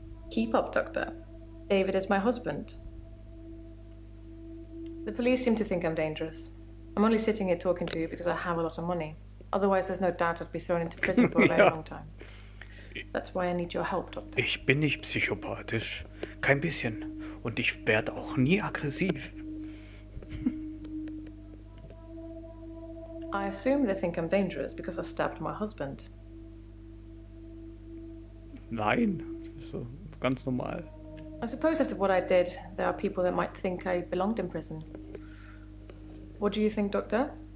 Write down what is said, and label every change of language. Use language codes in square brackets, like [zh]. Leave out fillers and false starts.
[en] Keep up, Doctor. David is my husband. The police seem to think I'm dangerous. I'm only sitting here talking to you because I have a lot of money. Otherwise, there's no doubt I'd be thrown into prison for a very long time. That's why I need your help, Doctor. [de] Ich bin nicht psychopathisch. Kein bisschen. Und ich werde auch nie aggressiv. [en] I assume they think I'm dangerous because I stabbed my husband. [de] Nein. So, ganz normal. [en] I suppose after what I did, there are people that might think I belonged in prison. What do you think, Doctor?